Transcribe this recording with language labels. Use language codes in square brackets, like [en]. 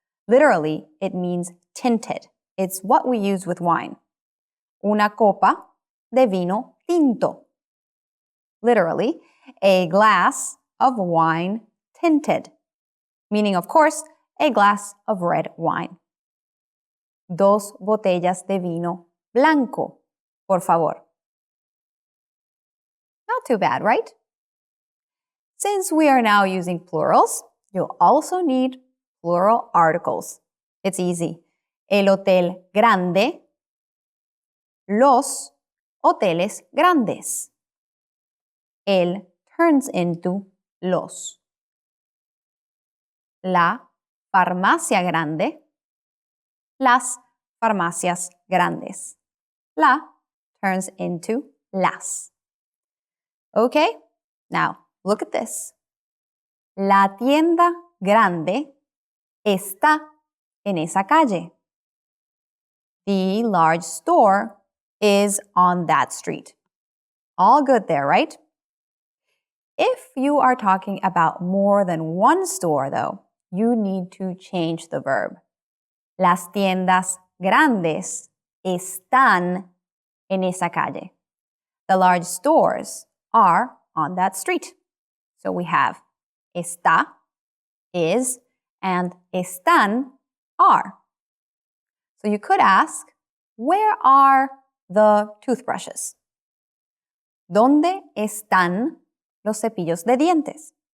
[en] Literally, it means tinted. It's what we use with wine. [es] Una copa de vino tinto. [en] Literally, a glass of wine tinted. Meaning, of course, a glass of red wine. [es] Dos botellas de vino blanco, por favor. [en] Not too bad, right? Since we are now using plurals, you'll also need plural articles. It's easy. [es] El hotel grande, los hoteles grandes. El turns into los. [en] La farmacia grande, las farmacias grandes. [es] La turns into las. [en] Okay, now look at this. [es] La tienda grande está en esa calle. [en] The large store is on that street. All good there, right? If you are talking about more than one store, though, you need to change the verb. [es] Las tiendas grandes están en esa calle. [en] The large stores are on that street. So we have [es] está, [en] is, and [es] están, [en] are. So you could ask, where are the toothbrushes? [es] ¿Dónde están los cepillos de dientes?